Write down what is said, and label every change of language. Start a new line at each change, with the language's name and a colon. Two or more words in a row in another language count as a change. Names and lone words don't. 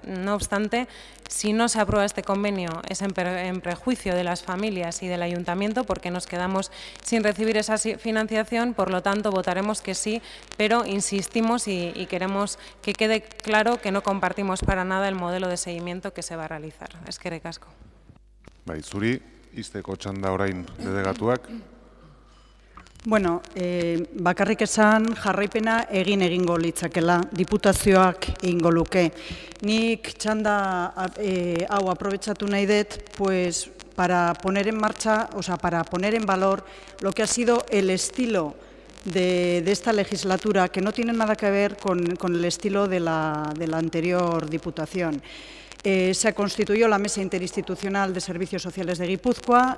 Spanish: No obstante, si no se aprueba este convenio es en prejuicio de las familias y del ayuntamiento porque nos quedamos sin recibir esa financiación, por lo tanto votaremos que sí, pero insistimos y queremos que quede claro que no compartimos para nada el modelo de seguimiento que se va a realizar.
Basque: Eskerrik asko. Bai, zuri, izteko txanda orain delegatuak. Bueno, bakarrik esan jarraipena egingo litzakela, diputazioak egingo luke. Nik txanda hau aprobetxatu nahi dut,
Spanish: pues, para poner en marcha, o sea, para poner en valor lo que ha sido el estilo de esta legislatura, que no tiene nada que ver con el estilo de la anterior Diputación. Se constituyó la Mesa Interinstitucional de Servicios Sociales de Guipúzcoa.